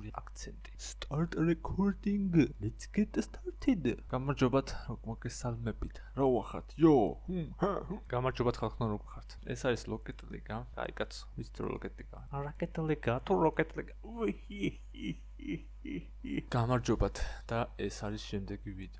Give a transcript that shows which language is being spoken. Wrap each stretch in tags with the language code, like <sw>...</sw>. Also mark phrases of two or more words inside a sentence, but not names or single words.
<ka>აქცენტი.</ka> <en>Start recording. Let's get started.</en> <ka>გამარჯობათ, მოგესალმებით. რა ვახართ? Yo. გამარჯობათ ხალხო, როგორ ხართ? ეს არის Rocket League. აი კაცო, ვიცით Rocket League. Rocket League, თუ Rocket League. გამარჯობათ და ეს არის შემდეგი ვიდეო.</ka>